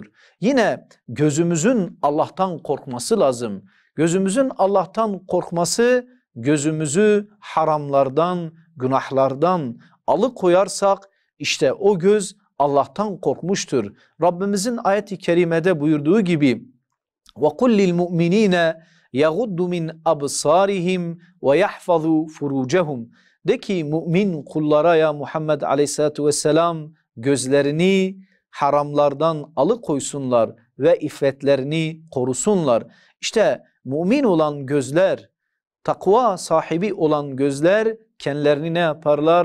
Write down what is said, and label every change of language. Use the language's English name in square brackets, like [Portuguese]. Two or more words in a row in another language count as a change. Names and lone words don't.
[Turkish] Yine gözümüzün Allah'tan korkması lazım. Gözümüzün Allah'tan korkması gözümüzü haramlardan, günahlardan alıkoyarsak işte o göz Allah'tan korkmuştur. Rabbimizin ayet-i kerimede buyurduğu gibi [Arabic] وَقُلْ لِلْمُؤْمِنِينَ يَغُدُّ مِنْ أَبْصَارِهِمْ وَيَحْفَظُوا فُرُوجَهُمْ [Turkish] De ki mümin kullara ya Muhammed [Arabic] عليه الصلاة والسلام [Turkish] gözlerini haramlardan alıkoysunlar ve iffetlerini korusunlar. İşte mümin olan gözler, takva sahibi olan gözler kendilerini ne yaparlar?